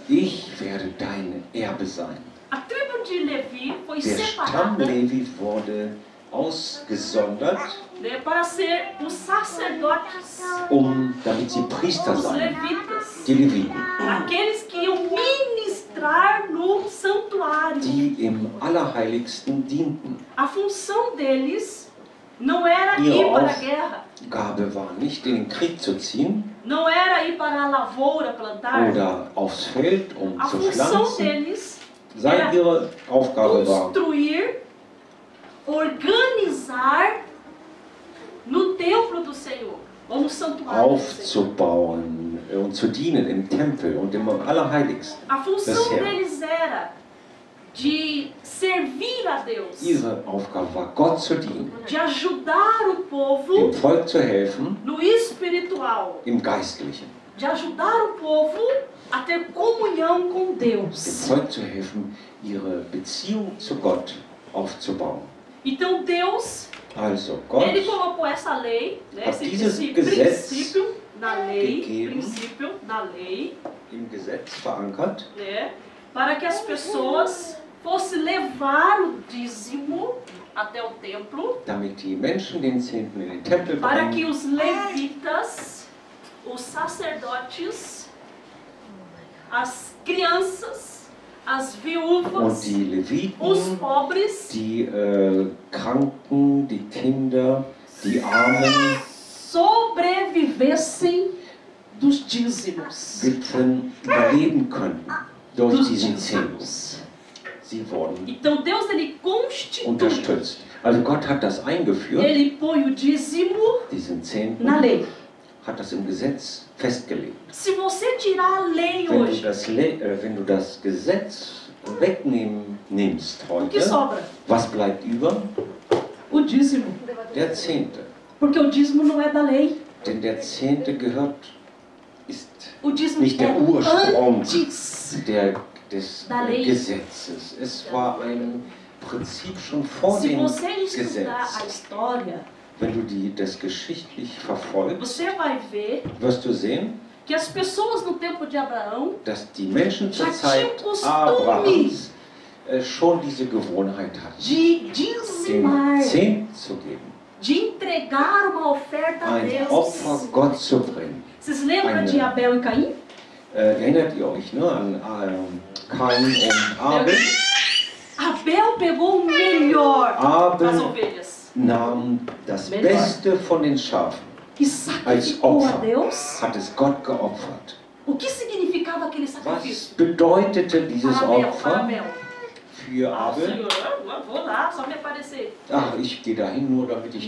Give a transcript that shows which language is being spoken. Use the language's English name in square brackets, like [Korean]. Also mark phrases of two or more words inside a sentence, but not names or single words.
[German] ich werde dein Erbe sein. [Portuguese] A tribo de Levi foi [German] Der Stamm [Portuguese] separada, [German] Levi wurde ausgesondert, [Portuguese] né, para ser os sacerdotes, [German] damit sie Priester [Portuguese] os [German] seien, [Portuguese] levitas, [German] die Leviten, [Portuguese] aqueles que iam ministrar no santuário. [German] die im Allerheiligsten dienten. [Portuguese] A função deles não era [German] Ihre [Portuguese] ir para a guerra, [German] Aufgabe war nicht, in den Krieg zu ziehen [Portuguese] não era ir para a lavoura plantar. [German] oder aufs Feld, [Portuguese] A [German] zu [Portuguese] função [German] pflanzen. [Portuguese] deles [German] Seine ihre Aufgabe war, [Portuguese] construir, organizar no templo do Senhor, ou no santuário do Senhor. [German] aufzubauen und zu dienen im Tempel und im Allerheiligsten. [Portuguese] A função [German] Das Herr. [Portuguese] deles era de servir a Deus, [German] Ihre Aufgabe war, Gott zu dienen, [Portuguese] de ajudar o povo [German] dem Volk zu helfen, [Portuguese] no espiritual, [German] im Geistlichen, [Portuguese] de ajudar o povo a ter comunhão com [German] dem [Portuguese] Deus. [German] Volk zu helfen, ihre Beziehung zu Gott aufzubauen. [Portuguese] Então Deus, [German] Also Gott [Portuguese] ele colocou essa lei, né, [German] hat [Portuguese] esse [German] Gesetz [Portuguese] princípio da lei, [German] gegeben. [Portuguese] princípio da lei, [German] im Gesetz verankert, [Portuguese] né, para que as pessoas fossem levar o dízimo até o templo, [German] damit die Menschen den Zehnten in den Tempel [Portuguese] para que [German] bringen, [Portuguese] os levitas, os sacerdotes, as crianças, as [German] und [Portuguese] viúvas, [German] die [Portuguese] os [German] Leviten, [Portuguese] pobres [German] die Kranken, die Kinder, die Armen, [Portuguese] sobrevivessem dos dízimos, [German] Witwen überleben könnten durch [Portuguese] dos [German] diesen Zehnten. [Portuguese] dízimos. [German] Sie wurden [Portuguese] Então Deus, ele constitui, [German] unterstützt. Also Gott hat das eingeführt, [Portuguese] ele põe o dízimo [German] diesen Zehnten, [Portuguese] na lei. [German] hat das im Gesetz festgelegt. [Portuguese] Se você tirar a lei [German] Wenn [Portuguese] hoje, [German] wenn du das Gesetz nimmst [Portuguese] o que [German] heute, [Portuguese] sobra? [German] was bleibt über? [Portuguese] O dízimo. [German] Der Zehnte. [Portuguese] Porque o dízimo não é da lei. [German] Denn der Zehnte ist [Portuguese] O dízimo [German] nicht der [Portuguese] é [German] Ursprung [Portuguese] antes. [German] des [Portuguese] Da lei. [German] Gesetzes. Es war ein Prinzip schon vor [Portuguese] Se [German] dem [Portuguese] você estudar a [German] Gesetz. [Portuguese] história, [German] Wenn du das geschichtlich verfolgst, [Portuguese] você vai ver [German] wirst du sehen, [Portuguese] que as pessoas no tempo de Abraão [German] dass die Menschen zur [Portuguese] Já [German] Zeit [Portuguese] tinha costume [German] Abrahams schon diese Gewohnheit hatten, [Portuguese] de [German] den [Portuguese] dizimar, [German] Zehnten zu geben, [Portuguese] de entregar uma oferta a [German] ein [Portuguese] Deus. [German] Opfer Gott zu bringen. [Portuguese] Vocês lembram [German] Eine- [Portuguese] de Abel e Caim? [German] Erinnert ihr euch an Kain und Abel? [Portuguese] Abel pegou o melhor das [German] Abel [Portuguese] ovelhas [German] nahm das [Portuguese] Melhor. [German] Beste von den Schafen, [Portuguese] e [German] als [Portuguese] sacrificou a [German] Opfer, [Portuguese] Deus. [German] hat es Gott geopfert. [Portuguese] O que significava aquele [German] Was [Portuguese] sacrifício? [German] bedeutete dieses [Portuguese] Para Abel, para [German] Opfer [Portuguese] Abel. [German] für [Portuguese] Ah, [German] Abel? [Portuguese] Senhor, eu vou lá, só me aparecer. [German] Ach, ich gehe dahin, nur damit ich